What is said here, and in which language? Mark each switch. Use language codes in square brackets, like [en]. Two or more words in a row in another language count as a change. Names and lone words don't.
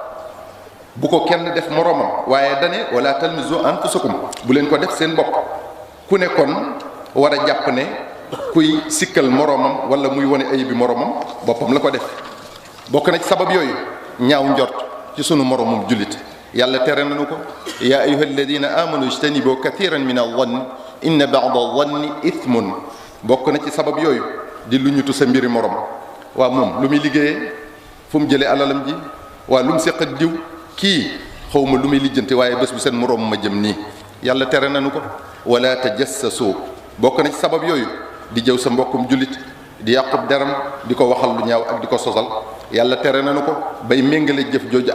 [wo] bu ko kenn def moroomam waaye dane [ar] ولا تلمزوا أنفسكم [wo] bu leen ko def seen bopp ku ne kon war a jàpp ne kuy sikkal moroomam wala muy wane ayib bi moroomam boppam la ko def bokk na ci sabab yooyu ñaaw njort ci sunu moroomum jullit yàlla tere nañu ko [ar] يا أيها الذين آمنوا اجتنبوا كثيرا من الظن إن بعض الظن إثم [wo] bokk na ci sabab yooyu di lu ñutu sa mbiri morom waa moom lu muy liggéeyee fu mu jëlee alalam ji waa lu mu séq ak diw kii xawma lu muy lijjanti waaye bés bu seen moroom ma jëm nii yàlla tere nañu ko [ar] ولا تجسسوا [wo] bokk na ci sabab yooyu di jëw sa mbokkum jullit di yàqub deram di ko waxal lu ñaaw ak di ko sosal yàlla tere nañu ko bay méngale jëf jooju